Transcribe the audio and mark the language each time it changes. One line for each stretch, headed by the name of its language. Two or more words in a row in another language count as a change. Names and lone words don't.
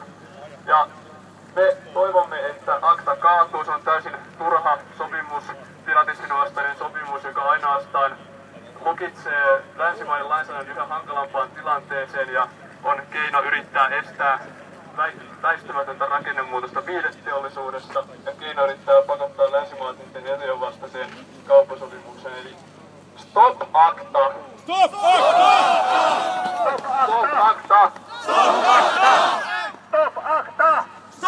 Finnish: Ja me toivomme, että ACTA kaatuu, se on täysin turha sopimus, piratismin vastainen sopimus, joka ainoastaan lukitsee länsimaiden lainsäädännön yhä hankalampaan tilanteeseen ja on keino yrittää estää väistämätöntä rakennemuutosta viihdeteollisuudessa ja keino yrittää pakottaa länsimaat niiden etujen vastaiseen kauppasopimukseen. Eli Stop ACTA! Stop ACTA! Stop ACTA! Stop ACTA! Stop ACTA!